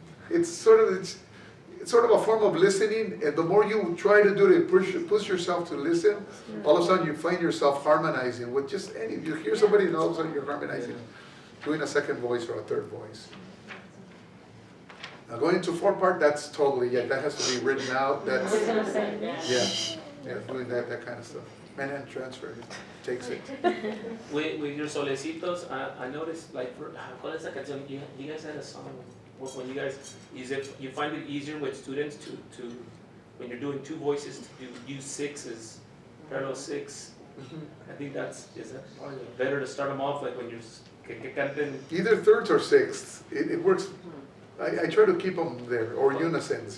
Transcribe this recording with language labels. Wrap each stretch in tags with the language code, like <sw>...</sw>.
<en>It's sort of a form of listening, and the more you try to do it, push yourself to listen, all of a sudden you find yourself harmonizing with just you hear somebody and all of a sudden you're harmonizing, doing a second voice or a third voice. Now going into 4-part, that's totally, that has to be written out, that's, yeah. Yeah, doing that kind of stuff. Man transfer, it takes it. With your solecitos, I noticed, like,</en> <es>¿cuál es la canción?</es> <en>You guys had a song, when you guys, you find it easier with students to when you're doing two voices, to use sixes, parallel six? I think is that probably better to start them off, like when you're,</en> <es>que canten.</es> <en>Either thirds or sixths, it works. I try to keep them there, or unisons.</en>